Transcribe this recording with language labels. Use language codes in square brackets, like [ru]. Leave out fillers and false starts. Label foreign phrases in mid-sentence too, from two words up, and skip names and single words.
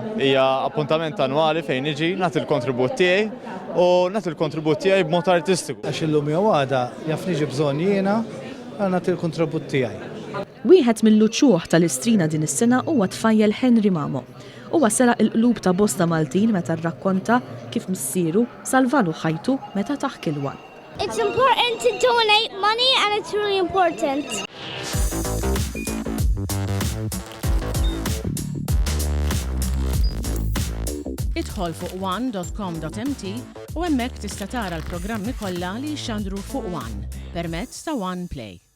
[mt] Hija appuntament annwali fejn niġi nagħti l-kontribut tiegħi u nagħti l-kontribut tiegħi b'mod artistiku. Għax illum jew għada jaf niġi bżonn jiena nagħti l-kontribut tiegħi. Wieħed mill-luċuħ tal-istrina din is-sena huwa tfajjel Henry Mamo. Huwa sera l-qlub ta' bosta Maltin meta rrakkonta kif missieru salvalu ħajtu meta taħ kilwa. [en] It's important to donate money and it's really important. [mt] Idħol fuq one.com.mt u hemmhekk tista' tara l-programmi kollha li jxandru fuq One permezz ta' One Play.